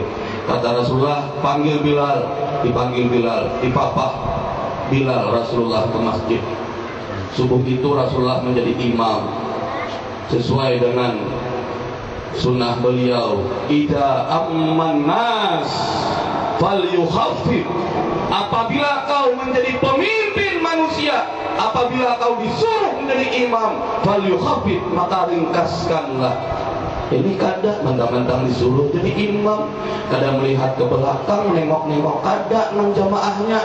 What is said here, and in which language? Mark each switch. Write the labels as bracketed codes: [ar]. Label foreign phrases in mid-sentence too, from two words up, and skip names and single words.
[id] Kata Rasulullah, panggil Bilal. Dipanggil Bilal, dipapah Bilal Rasulullah ke masjid. Subuh itu Rasulullah menjadi imam sesuai dengan sunnah beliau, [ar] إذا أم الناس فليخفف. [id] Apabila kau menjadi pemimpin manusia, apabila kau disuruh menjadi imam, [ar] فليخفف, [id] maka ringkaskanlah. [bjn] Ini kada mentang-mentang disuruh jadi imam, kada melihat ke belakang, nengok-nengok kada nang jamaahnya.